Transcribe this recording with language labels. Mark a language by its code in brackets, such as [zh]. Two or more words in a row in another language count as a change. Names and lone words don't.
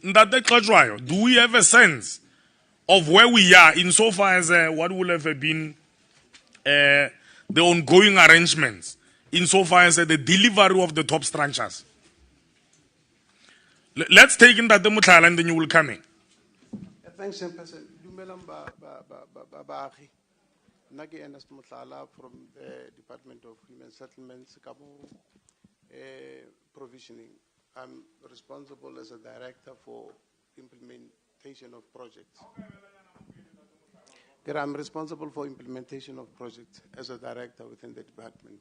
[en] Do we have a sense of where we are insofar as what will have been the ongoing arrangements? insofar as the delivery of the top structures. Let's take in that the Mutlala and then you will come in. Thanks, Chairperson. [tn] Dumelang baagi. Nna ke [en] Ernest Motlala from the Department of Human Settlements, Kabo Provisioning. I'm responsible as a director for implementation of projects. I'm responsible for implementation of projects as a director within the department.